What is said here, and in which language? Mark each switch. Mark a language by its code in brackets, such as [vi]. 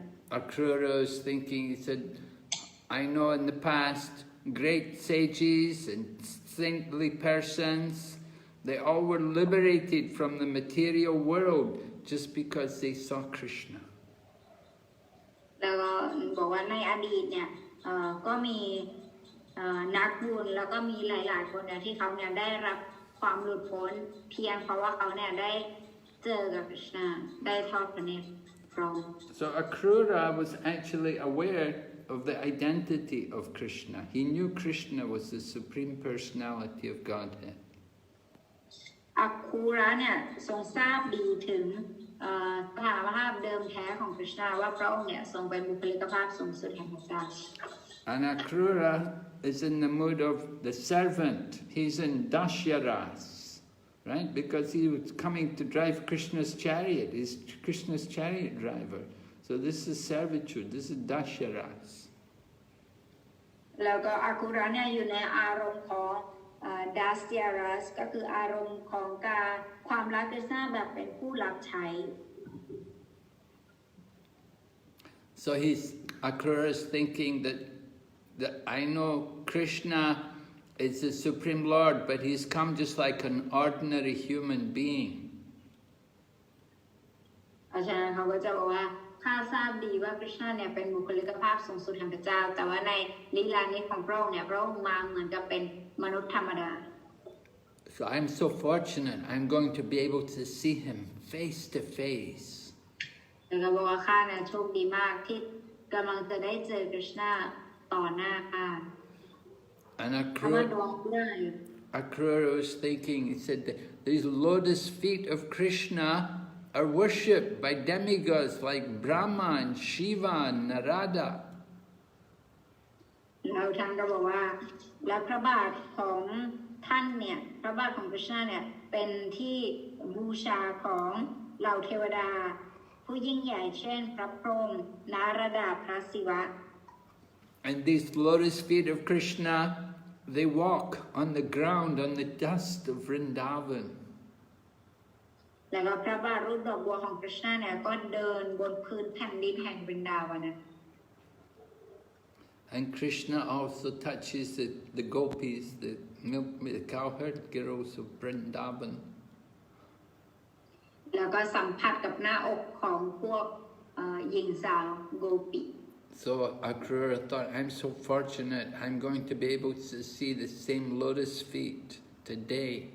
[en] Akrura was thinking, he said, I know in the past great sages and saintly persons, they all were liberated from the material world just because they saw Krishna. [th] แล้วก็บอกว่าในอดีตเนี่ยก็มีนักบุญแล้วก็มีหลายๆคนเนี่ยที่เขาเนี่ยได้รับความหลุดพ้นเพียงเพราะว่าเขาเนี่ยได้เจอกับ Krishna ได้ทอดพระเนตรพระองค์ [en] So Akrura was actually aware of the identity of Krishna. He knew Krishna was the supreme personality of Godhead. [th] อัคคูระเนี่ยทรงทราบดีถึงสถานภาพเดิมแท้ของกฤษณะว่าพระองค์เนี่ยทรงเป็นบุคลิกภาพสูงสุดแห่งพระเจ้า [en] And Akrura is in the mood of the servant. He's in Dashyaras, right? Because he was coming to drive Krishna's chariot. He's Krishna's chariot driver. So this is servitude. This is Dashyaras. [th] แล้วก็อัคคูระเนี่ยอยู่ในอารมณ์ของดัสยารัสก็คืออารมณ์ของความรักกฤษณะแบบเป็นผู้รับใช้ [en] So Akrura is thinking that I know Krishna is the Supreme Lord, but he's come just like an ordinary human being. [th] อาจารย์เขาก็จะบอกว่าข้าทราบดีว่ากฤษณะเนี่ยเป็นบุคลิกภาพสูงสุดแห่งพระเจ้าแต่ว่าในลีลานี้ของพระองค์เนี่ยพระองค์มาเหมือนกับเป็นมนุษย์ธรรมดา [en] So I'm so fortunate. I'm going to be able to see him face to face. [th] แล้วก็บอกว่าข้าเนี่ยโชคดีมากที่กำลังจะได้เจอกฤษณะต่อหน้าข้า [en] And Akrura was thinking, he said, that these lotus feet of Krishna are worshipped by demigods like Brahma and Shiva and Narada. [th] แล้วท่านก็บอกว่าและพระบาทของท่านเนี่ยพระบาทของกฤษณะเนี่ยเป็นที่บูชาของเหล่าเทวดาผู้ยิ่งใหญ่เช่นพระพรหมนารดาพระศิวะ [en] And these lotus feet of Krishna, they walk on the ground, on the dust of Vrndavan. [th] แล้วก็พระบาทรูปดอกบัวของกฤษณะเนี่ยก็เดินบนพื้นแผ่นดินแห่งวรินดาวันนะ [en] And Krishna also touches the gopis, the cowherd girls of Vrndavan. [th] แล้วก็สัมผัสกับหน้าอกของพวกหญิงสาวโกปิ [en] So Akrura thought, I'm so fortunate, I'm going to be able to see the same lotus feet today.